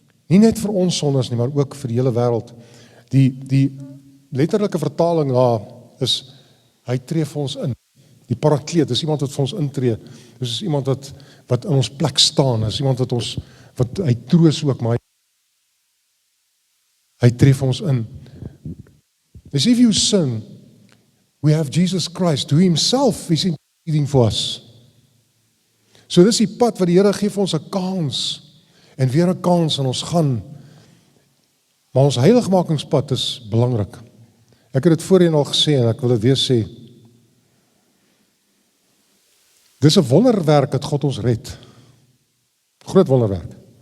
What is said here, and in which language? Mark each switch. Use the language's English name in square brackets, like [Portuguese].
[Afrikaans] Nie net vir ons sondes nie, maar ook vir die hele wêreld. Die letterlike vertaling daar is, hy tree vir ons in. Die parakleet, is iemand wat vir ons intree. Dis iemand wat in ons plek staan, is iemand wat hy troos ook, maar hy tree vir ons in. [English] As if you sin, we have Jesus Christ, who himself is interceding for us. [Afrikaans] So dis die pad wat die Here gee vir ons 'n kans, en weer 'n kans, en ons gaan. Maar ons heiligmakingspad is belangrik. Ek het dit voorheen al gesê, en ek wil dit weer sê. Dis 'n wonderwerk dat God ons red. Groot wonderwerk.